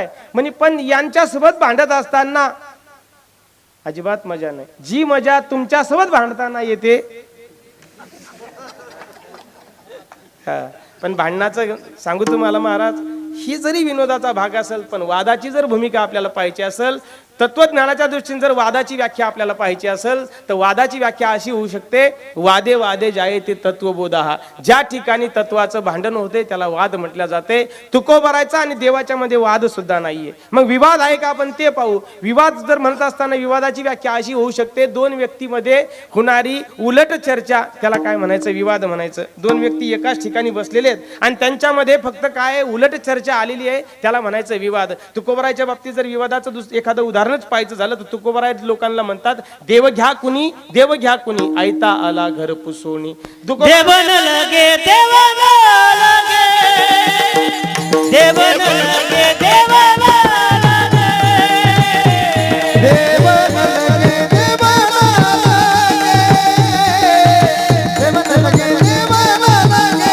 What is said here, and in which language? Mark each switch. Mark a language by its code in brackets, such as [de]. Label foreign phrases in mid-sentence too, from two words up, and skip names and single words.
[mr] म्हणे पण यांच्यासोबत भांडत असताना अजिबात मजा नाही, जी मजा तुमच्यासोबत भांडताना येते. हा, पण भांडणाचं सांगू तुम्हाला महाराज, ही जरी विनोदाचा भाग असेल, पण वादाची जर भूमिका आपल्याला पाहिजे असेल, तत्वज्ञानाच्या दृष्टीने जर वादाची व्याख्या आपल्याला पाहिजे असेल, तर वादाची व्याख्या अशी होऊ शकते, [sa] वादे वादे जायते तत्वबोधा. [mr] ज्या ठिकाणी तत्वाचं भांडण होते त्याला वाद म्हटलं जाते. तुकोबारायचा आणि देवाच्या मध्ये वाद सुद्धा नाहीये. मग विवाद आहे का? आपण ते पाहू. विवाद जर म्हणत असताना विवादाची व्याख्या अशी होऊ शकते, दोन व्यक्तीमध्ये होणारी उलट चर्चा, त्याला काय म्हणायचं? विवाद म्हणायचं. दोन व्यक्ती एकाच ठिकाणी बसलेले आहेत आणि त्यांच्यामध्ये फक्त काय उलट चर्चा आलेली आहे, त्याला म्हणायचं विवाद. तुकोबारायच्या बाबतीत जर विवादाचं एखादं उदाहरण पाहायचं झालं तर तुकोबाराय लोकांना म्हणतात, देव घ्या कुणी, देव घ्या कुणी, आयता आला घर पुसोनी. देव न लगे देव न लगे, देव न लगे देव न लगे, देव लगे देव लगे, देव लगे देव लगे,